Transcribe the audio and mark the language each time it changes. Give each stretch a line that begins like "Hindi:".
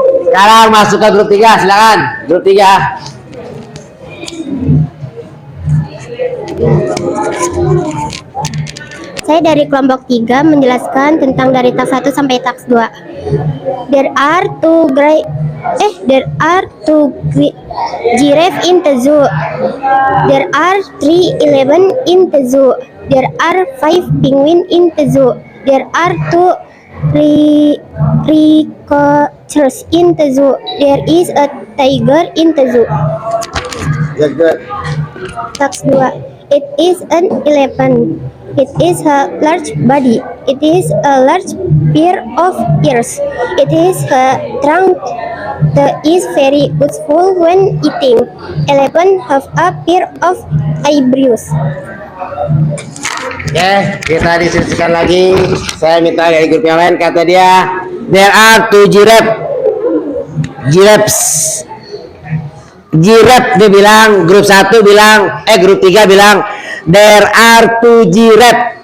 Indonesian: Sekarang masuk ke grup 3, silakan. Grup 3. Saya dari kelompok 3 menjelaskan tentang dari task 1 sampai task 2.
English: There are two giraffe in the zoo. There are 3 elephant in the zoo. There are 5 penguin in the zoo. There are 2 rhinoceros in the zoo. There is a tiger in the zoo. Good. Task 2. It is an elephant. It is a large body. It is a large pair of ears. It is a trunk that is very useful when eating. Elephant have a pair of eyebrows.
Indonesian: Oke, kita diskusikan lagi. Saya minta dari grup yang lain, kata dia,
English: there are 2 giraffes.
Indonesian: Giraffe dia bilang, grup 1 bilang, grup 3 bilang,
English: there are 2 giraffe.